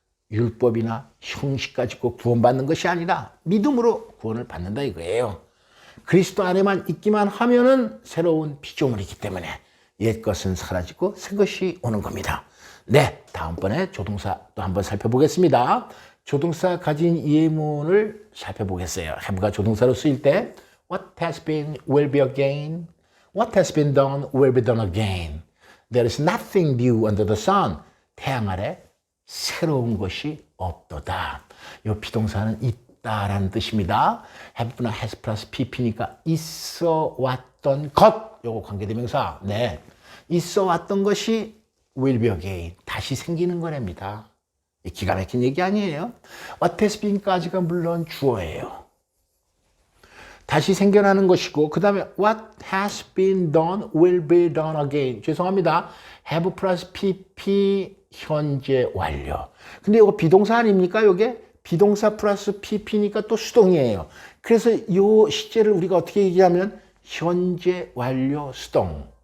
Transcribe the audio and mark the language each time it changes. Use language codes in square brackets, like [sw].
[ko] 율법이나 형식 가지고 구원받는 것이 아니라 믿음으로 구원을 받는다 이거예요. 그리스도 안에만 있기만 하면은 새로운 피조물이기 때문에 옛 것은 사라지고 새 것이 오는 겁니다. 네, 다음번에 조동사 또 한번 살펴보겠습니다. 조동사 가진 예문을 살펴보겠어요. have가 조동사로 쓰일 때 [en] What has been will be again. What has been done will be done again. There is nothing new under the sun. [ko] 태양 아래 새로운 것이 없도다. 이 비동사는 있다라는 뜻입니다. have나 has 플러스 pp니까 있어 왔던 것. 요거 관계대명사. 네, 있어 왔던 것이 [en] will be again. [ko] 다시 생기는 거랍니다. 기가 막힌 얘기 아니에요. [en] What has been [ko] 까지가 물론 주어예요. 다시 생겨나는 것이고 그 다음에 [en] what has been done will be done again. [ko] 죄송합니다. have 플러스 pp 현재 완료. 근데 이거 비동사 아닙니까? 이게 비동사 플러스 pp니까 또 수동이에요. 그래서 이 시제를 우리가 어떻게 얘기하면 현재 완료 수동.